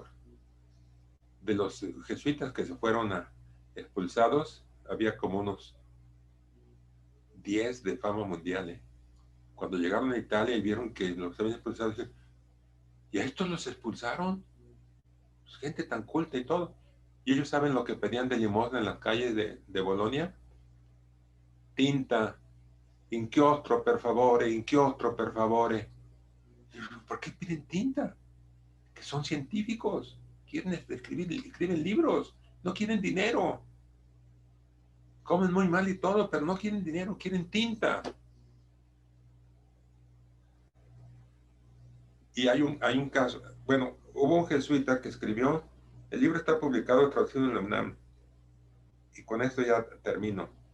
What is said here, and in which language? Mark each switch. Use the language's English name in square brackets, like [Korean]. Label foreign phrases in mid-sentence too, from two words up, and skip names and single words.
[Spanish] De los jesuitas que se fueron expulsados, había como unos 10 de fama mundial, ¿eh? Cuando llegaron a Italia y vieron que los habían expulsado, dijeron, ¿y a estos los expulsaron? Pues gente tan culta y todo. Y ellos saben lo que pedían de limosna en las calles de Bolonia. Tinta, [Italian] inchiostro per favore, inchiostro per favore. [Spanish] ¿Por qué piden tinta? Que son científicos, quieren escriben libros, no quieren dinero. Comen muy mal y todo, pero no quieren dinero, quieren tinta. Y hay un caso, bueno, hubo un jesuita que escribió, el libro está publicado, traducido en la UNAM, y con esto ya termino.